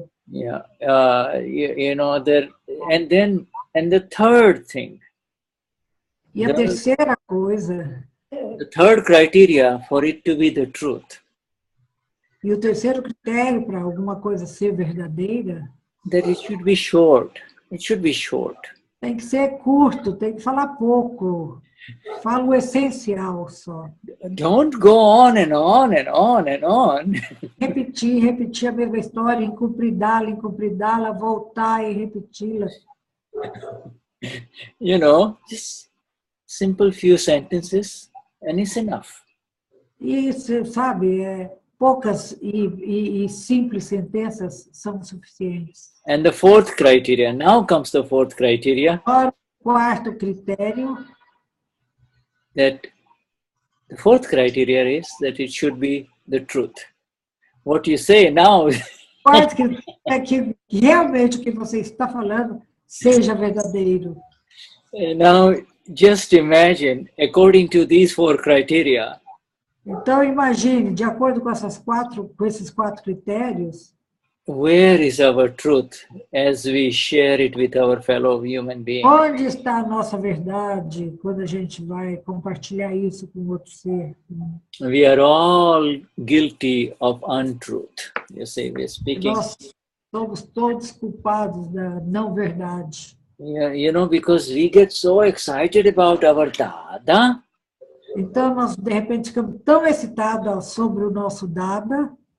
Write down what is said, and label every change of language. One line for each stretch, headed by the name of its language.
English: Yeah, you know, and the third thing.
Portuguese: E a terceira coisa.
English: The third criteria for it to be the truth.
Portuguese: E o terceiro critério para alguma coisa ser verdadeira.
English: That it should be short. It should be short.
Portuguese: Tem que ser curto, tem que falar pouco. Fala o essencial só.
English: Don't go on and on and on and on.
Portuguese: Repetir a mesma história, incumpridá-la, voltar e repeti-la.
English: You know, just simple few sentences and it's enough.
Portuguese: Isso, sabe, poucas e simples sentenças são suficientes.
English: And the fourth criteria, now comes the fourth criteria.
Portuguese: Agora, o quarto critério.
English: That the fourth criteria is that it should be the truth. What you say now.
Portuguese: O quarto critério é que realmente o que você está falando seja verdadeiro.
English: Now, just imagine, according to these four criteria.
Portuguese: Então, imagine, de acordo com esses quatro critérios,
English: where is our truth as we share it with our fellow human beings?
Portuguese: Onde está a nossa verdade quando a gente vai compartilhar isso com outro ser?
English: We are all guilty of untruth. You see, we're speaking.
Portuguese: Nós somos todos culpados da não verdade.
English: Yeah, you know, because we get so excited about our dada.
Portuguese: Então, nós, de repente, ficamos tão excitados sobre o nosso dada.